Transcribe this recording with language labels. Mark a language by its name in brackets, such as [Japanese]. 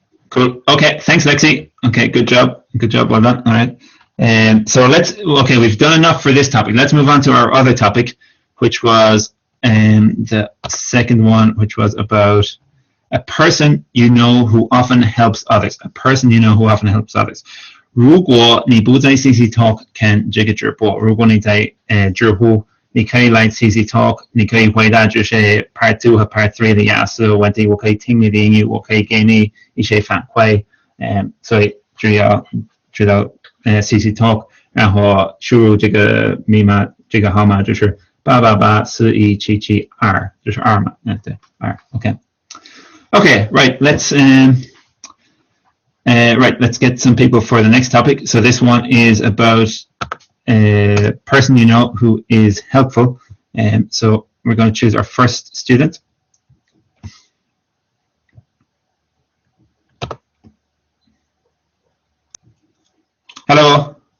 [English] Cool. Okay. Thanks, Lexi. Okay. Good job. Well done. All right. So we've done enough for this topic. Let's move on to our other topic, which was the second one, which was about a person you know who often helps others. A person you know who often helps others. [Chinese] 如果你不在 cctalk 看这个直播，如果你在知乎，你可以来 cctalk， 你可以回答这些 Part 2 和 Part 3的雅思问题，我可以听你的英语，我可以给你一些反馈。所以只要知道cctalk， 然后输入这个密码，这个号码就是888417722，就是2嘛，对2 ，OK， [English] right， let's get some people for the next topic. So this one is about a person you know who is helpful. So we're going to choose our first student. Hello.